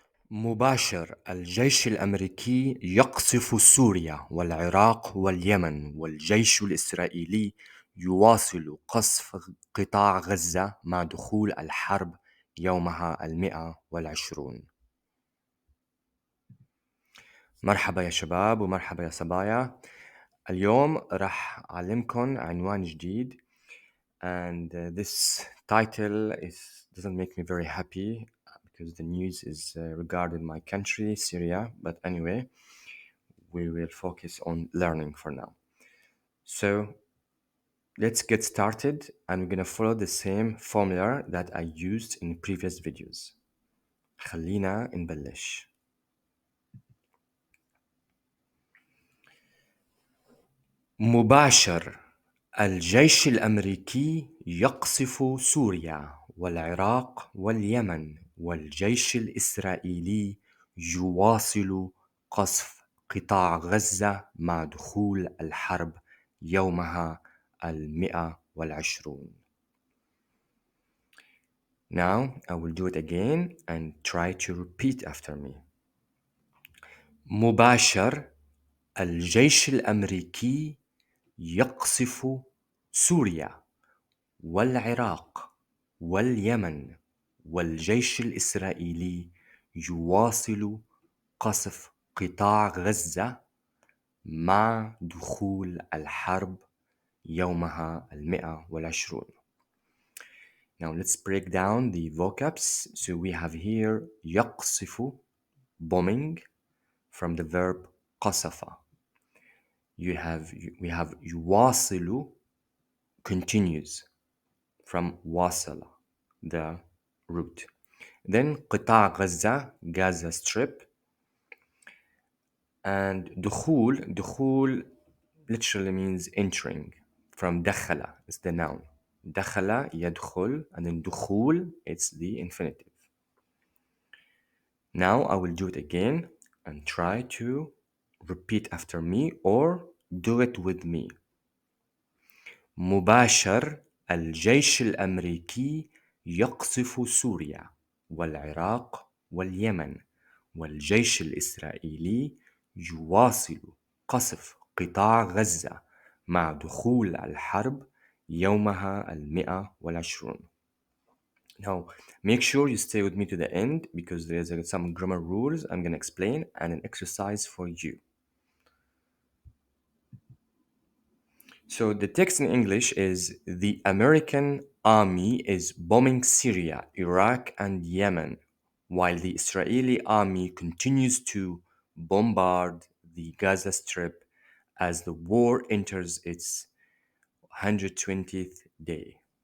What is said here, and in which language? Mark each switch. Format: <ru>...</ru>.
<ar>مباشر الجيش الأمريكي يقصف سوريا والعراق واليمن والجيش الإسرائيلي يواصل قصف قطاع غزة مع دخول الحرب يومها 120. مرحبا يا شباب ومرحبا يا صبايا. اليوم راح أعلمكم عنوان جديد</ar> <en>and this title doesn't make me very happy because the news is regarding my country, Syria, but anyway, we will focus on learning for now. So let's get started and we're gonna follow the same formula that I used in previous videos.</en> <ar>خلينا نبلش. مباشر الجيش الأمريكي يقصف سوريا والعراق واليمن والجيش الإسرائيلي يواصل قصف قطاع غزة مع دخول الحرب يومها 120.</ar> <en>Now I will do it again and try to repeat after me.</en> <ar>مباشر الجيش الأمريكي يقصف سوريا والعراق واليمن والجيش الإسرائيلي يواصل قصف قطاع غزة مع دخول الحرب يومها 120.</ar> <en>Now let's break down the vocabs. So we have here</en> <ar>يقصف,</ar> <en>bombing, from the verb</en> <ar>قصف.</ar> <en>We have</en> <ar>يواصل,</ar> <en>continues, from wasala, the root. Then</en> <ar>قطاع غزة,</ar> <en>Gaza Strip. And</en> <ar>دخول</ar> <en>literally means entering, from</en> <ar>دخل</ar> <en>is the noun.</en> <ar>دخل يدخل,</ar> <en>and then</en> <ar>دخول,</ar> <en>it's the infinitive. Now I will do it again and try to repeat after me or do it with me.</en> <ar>مباشر الجيش الأمريكي يقصف سوريا والعراق واليمن والجيش الإسرائيلي يواصل قصف قطاع غزة مع دخول الحرب يومها 120.</ar> <en>Now, make sure you stay with me to the end because there's some grammar rules I'm going to explain and an exercise for you. So the text in English is: the American army is bombing Syria, Iraq, and Yemen, while the Israeli army continues to bombard the Gaza Strip as the war enters its 120th day.</en>